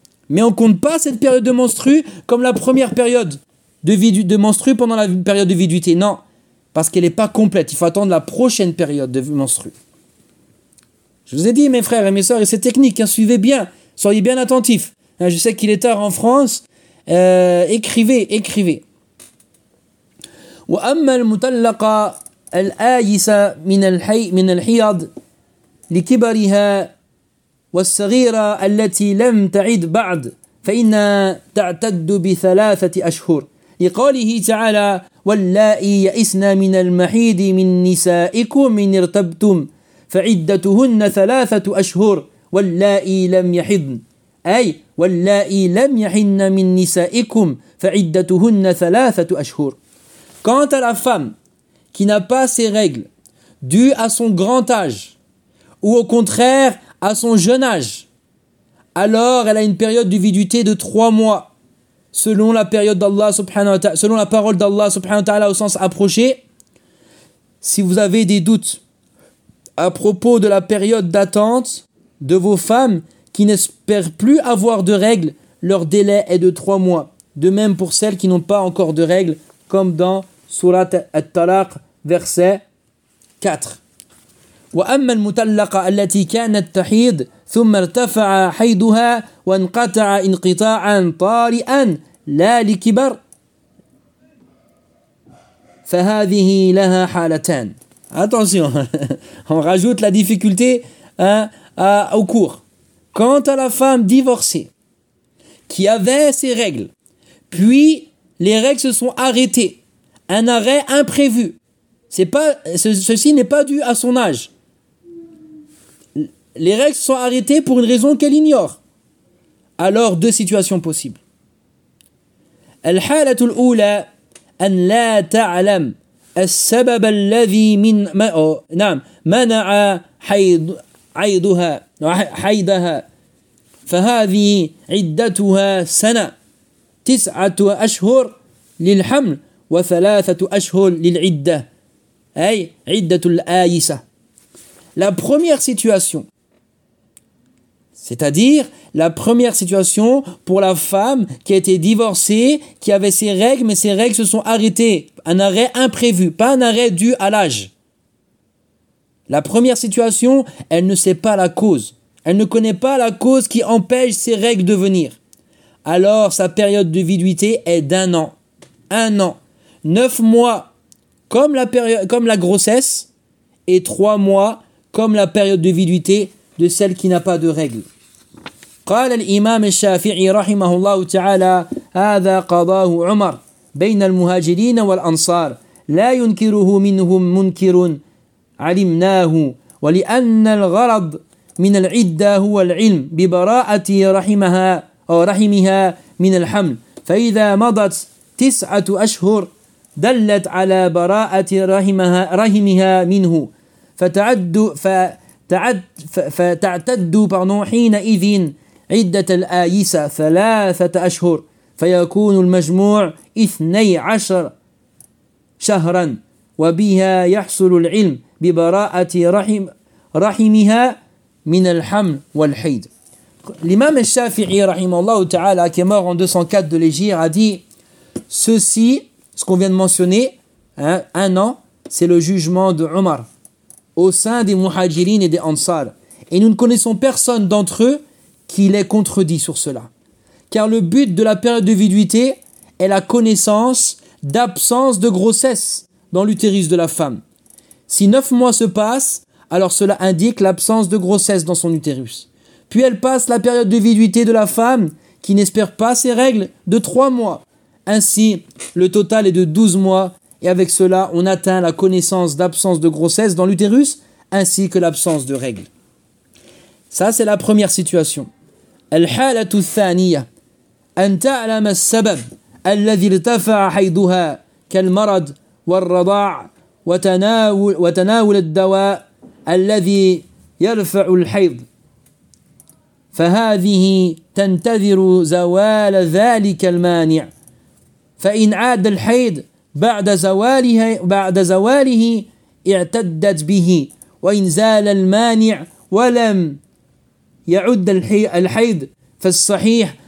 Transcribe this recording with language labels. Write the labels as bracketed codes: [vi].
[fr] Mais on compte pas cette période de menstrue comme la première période de vie de menstrue pendant la période de viduité. Non, parce qu'elle n'est pas complète. Il faut attendre la prochaine période de menstrue. Je vous ai dit, mes frères et mes sœurs, et c'est technique, hein, suivez bien, soyez bien attentifs. Hein, je sais qu'il est tard en France. Écrivez. [ar] وأما المطلقة الآيسة من الحي من الحيض لكبرها والصغيرة التي لم تعد بعد فإنها تعتد بثلاثة أشهر لقوله تعالى واللائي يئسن من المحيض من نسائكم إن ارتبتم فعدتهن ثلاثة أشهر واللائي لم يحضن أي واللائي لم يحن من نسائكم فعدتهن ثلاثة أشهر. [fr] Quant à la femme qui n'a pas ses règles dues à son grand âge ou au contraire à son jeune âge, alors elle a une période de viduité de 3 mois selon la période d'Allah subhanahu wa ta'ala, selon la parole d'Allah subhanahu wa ta'ala au sens approché. Si vous avez des doutes à propos de la période d'attente de vos femmes qui n'espèrent plus avoir de règles, leur délai est de 3 mois. De même pour celles qui n'ont pas encore de règles, comme dans سورات الطلاق verset 4. [ar] وأما المطلقة التي كانت تحيض ثم ارتفع حيضها وانقطع انقطاعا طارئا لا لكبر فهذه لها حالتان. [fr] Attention, on rajoute la difficulté au cours. Quant à la femme divorcée qui avait ses règles, puis les règles se sont arrêtées, un arrêt imprévu. Ceci n'est pas dû à son âge. Les règles sont arrêtées pour une raison qu'elle ignore. Alors, 2 situations possibles. [ar] الحالة الأولى أن لا تعلم السبب الذي من نعم منع حيضها فهذه عدتها سنة 9 أشهر للحمل وثلاثة أشهر للعدة أي عدة الآيسة. [fr] La première situation, c'est-à-dire la première situation pour la femme qui a été divorcée, qui avait ses règles, mais ses règles se sont arrêtées, un arrêt imprévu, pas un arrêt dû à l'âge. La première situation, elle ne sait pas la cause, elle ne connaît pas la cause qui empêche ses règles de venir. Alors sa période de viduité est d'un an. 1 an, 9 mois comme la période, comme la grossesse, et 3 mois comme la période de viduité de celle qui n'a pas de règles. [ar] قال الإمام الشافعي رحمه الله تعالى هذا قضاه عمر بين المهاجرين والأنصار لا ينكره منهم منكر علمناه ولأن الغرض من العدة هو العلم ببراءة رحمها أو رحمها من الحمل فإذا مضت 9 أشهر دلت على براءة رحمها منه فتعتد حينئذ عدة الآيسة 3 أشهر فيكون المجموع 12 شهرا وبها يحصل العلم ببراءة رحمها من الحمل والحيض. [fr] L'imam al-Shafi'i rahimahullah ta'ala, qui est mort en 204 de l'Hégire, a dit ceci, ce qu'on vient de mentionner, hein, 1 an, c'est le jugement de Omar au sein des Muhajirin et des Ansar. Et nous ne connaissons personne d'entre eux qui l'ait contredit sur cela. Car le but de la période de viduité est la connaissance d'absence de grossesse dans l'utérus de la femme. Si 9 mois se passent, alors cela indique l'absence de grossesse dans son utérus. Puis elle passe la période de viduité de la femme qui n'espère pas ses règles de 3 mois. Ainsi, le total est de 12 mois et avec cela, on atteint la connaissance d'absence de grossesse dans l'utérus ainsi que l'absence de règles. Ça, c'est la première situation. [ar] الحالة الثانية أن تعلم السبب الذي ارتفع حيضها كالمرض والرضاع وتناول الدواء الذي يرفع الحيض فهذه تنتظر زوال ذلك المانع فإن عاد الحيض بعد زواله اعتدت به وإن زال المانع ولم يعد الحيض فالصحيح